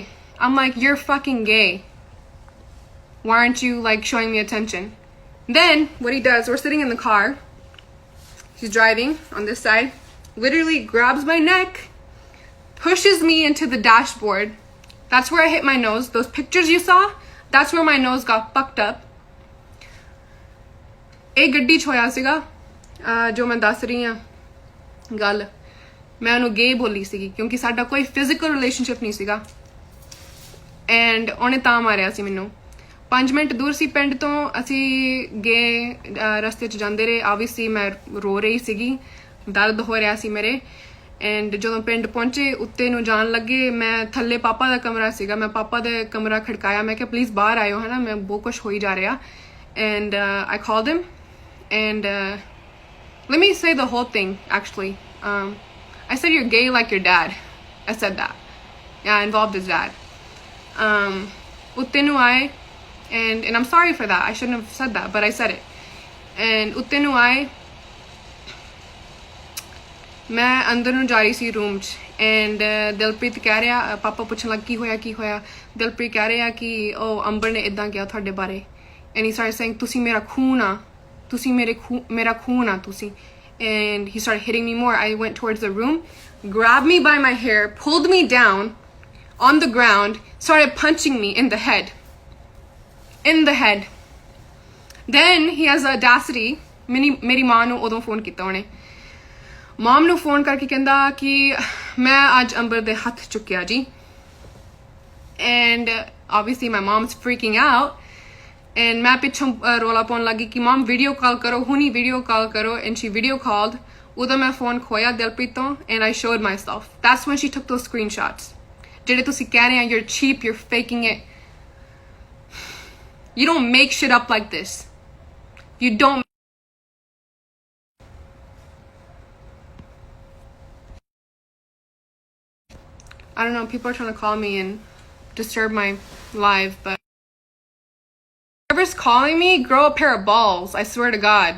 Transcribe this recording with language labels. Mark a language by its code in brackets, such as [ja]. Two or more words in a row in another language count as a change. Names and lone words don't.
[en] I'm like, you're fucking gay. Why aren't you like showing me attention? Then what he does, we're sitting in the car. He's driving on this side. Literally grabs my neck, pushes me into the dashboard. That's where I hit my nose. Those pictures you saw, that's where my nose got fucked up. [pa] एक गड्डी ਚ ਹੋਇਆ ਸੀਗਾ ਜੋ ਮੈਂ ਦੱਸ ਰਹੀ ਹਾਂ ਗੱਲ ਮੈਂ ਉਹਨੂੰ ਗੇ ਬੋਲੀ ਸੀਗੀ ਕਿਉਂਕਿ ਸਾਡਾ ਕੋਈ [en] physical relationship [pa] ਨਹੀਂ ਸੀਗਾ ਐਂਡ ਉਹਨੇ ਤਾਂ ਮਾਰਿਆ ਸੀ ਮੈਨੂੰ 5 ਮਿੰਟ ਦੂਰ ਸੀ ਪਿੰਡ ਤੋਂ ਅਸੀਂ ਗਏ ਰਸਤੇ 'ਚ ਜਾਂਦੇ ਰਹੇ ਆਬਵੀਅਸਲੀ ਮੈਂ ਰੋ ਰਹੀ ਸੀਗੀ ਦਰਦ ਹੋ ਰਿਹਾ ਸੀ ਮੇਰੇ ਐਂਡ ਜਦੋਂ ਪਿੰਡ ਪਹੁੰਚੇ ਉੱਤੇ ਨੂੰ ਜਾਣ ਲੱਗੇ ਮੈਂ ਥੱਲੇ ਪਾਪਾ ਦਾ ਕਮਰਾ ਸੀਗਾ ਮੈਂ ਪਾਪਾ ਦੇ ਕਮਰਾ ਖੜਕਾਇਆ ਮੈਂ ਕਿਹਾ ਪਲੀਜ਼ ਬਾਹਰ ਆਇਓ ਹੈ ਨਾ ਮੈਂ ਬਹੁਤ ਕੁਝ ਹੋਈ ਜਾ ਰਿਹਾ ਐਂਡ [en] I called him and let me say the whole thing actually. I said you're gay like your dad. I said that. Yeah, I involved his dad. [pa] ਉੱਤੇ ਨੂੰ ਆਏ [en] and I'm sorry for that. I shouldn't have said that, but I said it. [pa] And ਉੱਤੇ ਨੂੰ ਆਏ ਮੈਂ ਅੰਦਰ ਨੂੰ ਜਾ ਰਹੀ ਸੀ ਰੂਮ 'ਚ ਐਂਡ ਦਿਲਪ੍ਰੀਤ ਕਹਿ ਰਿਹਾ ਪਾਪਾ ਪੁੱਛਣ ਲੱਗ ਕੀ ਹੋਇਆ ਦਿਲਪ੍ਰੀਤ ਕਹਿ ਰਿਹਾ ਕਿ ਉਹ ਅੰਬਰ ਨੇ ਇਦਾਂ ਕਿਹਾ ਤੁਹਾਡੇ ਬਾਰੇ [en] and he started saying [pa] ਤੁਸੀਂ ਮੇਰਾ ਖੂਨ ਆ ਤੁਸੀਂ ਮੇਰਾ ਖੂਨ ਆ ਤੁਸੀਂ [en] and he started hitting me more. I went towards the room, grabbed me by my hair, pulled me down on the ground, started punching me in the head. Then he has the audacity [pa] ਮੇਰੀ ਮਾਂ ਨੂੰ ਉਦੋਂ ਫੋਨ ਕੀਤਾ ਉਹਨੇ ਮਮ ਨੂੰ ਫੋਨ ਕਰਕੇ ਕਹਿੰਦਾ ਕਿ ਮੈਂ ਅੱਜ ਅੰਬਰ ਦੇ ਹੱਥ ਚੁੱਕਿਆ ਜੀ [en] and obviously my mom's freaking out and [pa] ਮੈਂ ਪਿੱਛੋਂ ਰੋਲਾ ਪਾਉਣ ਲੱਗੀ ਕਿ ਮਮ [en] video call [pa] ਕਰੋ ਹੁਣੀ [en] video call [pa] ਕਰੋ [en] and she video called [pa] ਉਦੋਂ ਮੈਂ ਫੋਨ ਖੋਇਆ ਦਿਲਪ੍ਰੀਤ ਤੋਂ [en] and I showed myself. That's when she took those screenshots. [pa] ਜਿਹੜੇ ਤੁਸੀਂ ਕਹਿ ਰਹੇ ਆ [en] you're cheap, you're faking it. You don't make shit up like this. You don't. I don't know, people are trying to call me and disturb my live, but whoever's calling me, grow a pair of balls, I swear to God.